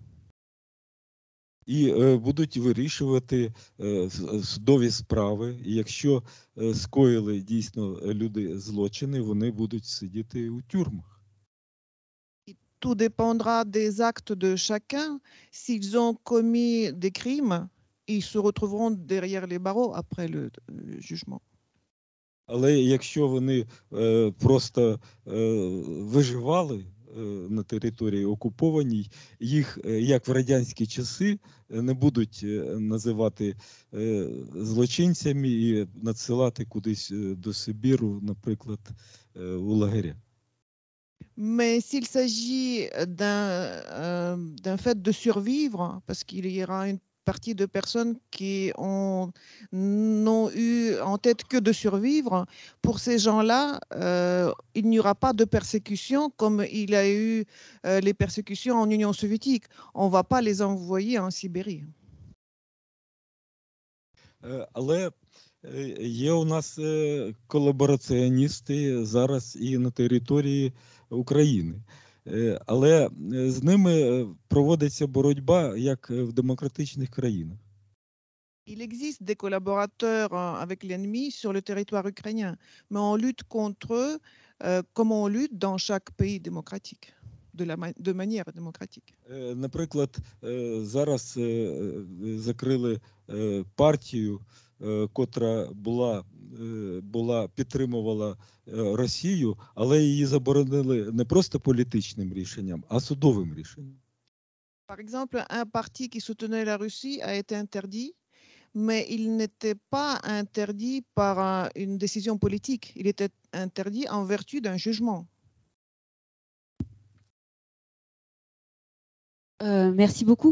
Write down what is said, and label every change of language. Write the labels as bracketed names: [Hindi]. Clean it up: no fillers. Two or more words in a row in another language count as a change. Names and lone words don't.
[Ukrainian] І будуть вирішувати судові справи. І якщо скоїли дійсно люди злочини, вони будуть сидіти у тюрмах. [French] Tout dépendra des actes de chacun. S'ils ont commis des crimes, ils se retrouveront derrière les barreaux après le jugement. [Ukrainian] Але якщо вони просто виживали на території окупованій, їх, як в радянські часи, не будуть називати злочинцями і надсилати кудись до Сибіру, наприклад, у лагеря. [French] Mais s'il s'agit d'un fait de survivre, parce qu'il y aura une partie de personnes qui n'ont eu en tête que de survivre. Pour ces gens-là, il n'y aura pas de persécution comme il y a eu les persécutions en Union soviétique. On ne va pas les envoyer en Sibérie. [Ukrainian] Але є у нас колабораціоністи зараз і на території України. Але з ними проводиться боротьба, як в демократичних країнах. [French] Il existe des collaborateurs avec l'ennemi sur le territoire ukrainien, mais on lutte contre eux comme on lutte dans chaque pays démocratique, de manière démocratique. [Ukrainian] Наприклад, зараз закрили партію, котра підтримувала Росію, але її заборонили не просто політичним рішенням, а судовим рішенням. [French] Par exemple, un parti qui soutenait la Russie a été interdit, mais il n'était pas interdit par une décision politique. Il était interdit en vertu d'un jugement. Merci beaucoup.